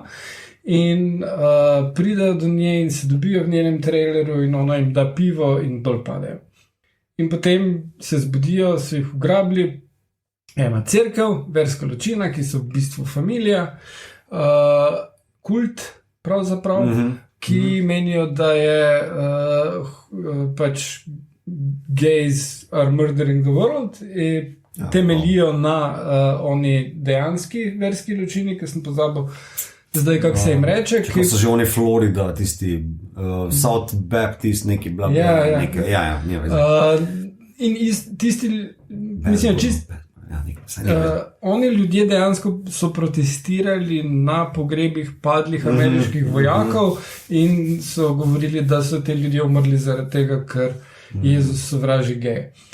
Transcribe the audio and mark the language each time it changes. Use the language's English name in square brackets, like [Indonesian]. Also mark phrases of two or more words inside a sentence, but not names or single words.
[Slovenian] In pridajo do nje in se dobijo v njenem traileru in ona jim da pivo in dol padejo. In potem se zbudijo, so jih ugrabili, ena cerkev, verska ločina, ki so v bistvu familija, kult pravzaprav, ki menijo, da je pač [English] gays are murdering the world [Slovenian] in temelijo na oni dejanski verski ločini, ki sem pozabil zdaj, kako se jim reče. Ki so že oni Florida, tisti South Baptist, neki bla bla, in tisti, mislim, čist oni ljudje dejansko so protestirali na pogrebih padlih ameriških vojakov in so govorili, da so te ljudje umrli zaradi tega, ker Jezus sovraži geje.